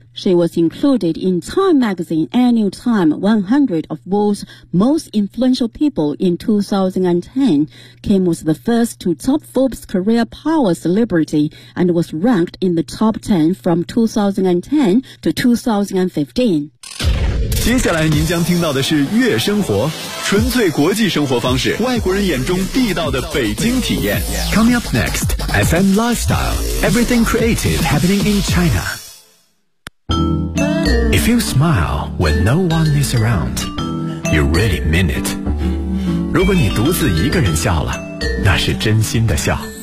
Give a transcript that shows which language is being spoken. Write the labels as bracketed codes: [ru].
[en] She was included in Time magazine annual Time 100 of World's Most Influential People in 2010. Kim was the first to top Forbes career power celebrity and was ranked in the top 10 from 2010 to 2015. [zh] 接下来您将听到的是月生活，纯粹国际生活方式，外国人眼中地道的北京体验。 [en] Coming up next, FM Lifestyle, Everything Creative Happening in China. If you smile when no one is around, you really mean it. [zh] 如果你独自一个人笑了，那是真心的笑。